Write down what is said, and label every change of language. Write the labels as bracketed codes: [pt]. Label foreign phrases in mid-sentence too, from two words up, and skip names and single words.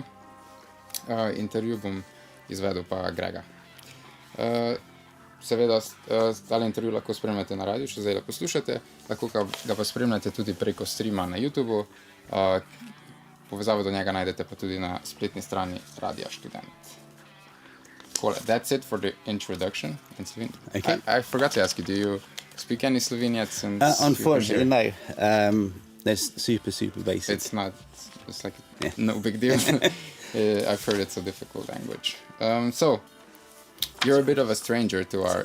[sl] Intervju bom izvedel pa Grega. Seveda, tale intervju lahko spremljate na radiju, še zdaj poslušate, lahko ga pa spremljate tudi preko streama na YouTubeu. Povezavo do njega najdete pa tudi na spletni strani Radia Študent. Cool. [en] That's it for the introduction. Okay. I forgot to ask you, do you speak any Slovenian? Unfortunately, no. That's super basic. It's like no big deal. I've heard it's a difficult language. So, you're a bit of a stranger to our...